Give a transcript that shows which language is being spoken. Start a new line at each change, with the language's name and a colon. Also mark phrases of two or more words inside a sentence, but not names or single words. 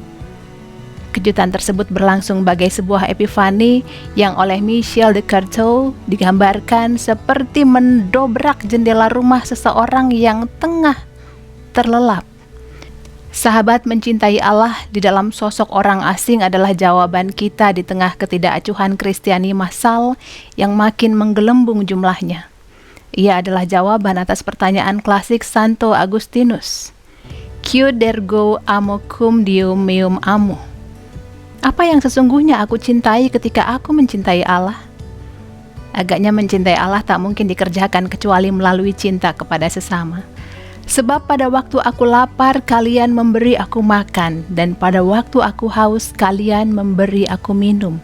Indonesian: Kejutan tersebut berlangsung bagai sebuah epifani yang oleh Michel de Certeau digambarkan seperti mendobrak jendela rumah seseorang yang tengah terlelap. Sahabat, mencintai Allah di dalam sosok orang asing adalah jawaban kita di tengah ketidakacuhan Kristiani massal yang makin menggelembung jumlahnya. Ia adalah jawaban atas pertanyaan klasik Santo Agustinus.
Latin: Quid ergo amo cum Deum meum amo?
Indonesian: Apa yang sesungguhnya aku cintai ketika aku mencintai Allah? Agaknya mencintai Allah tak mungkin dikerjakan kecuali melalui cinta kepada sesama. Sebab pada waktu aku lapar, kalian memberi aku makan, dan pada waktu aku haus, kalian memberi aku minum.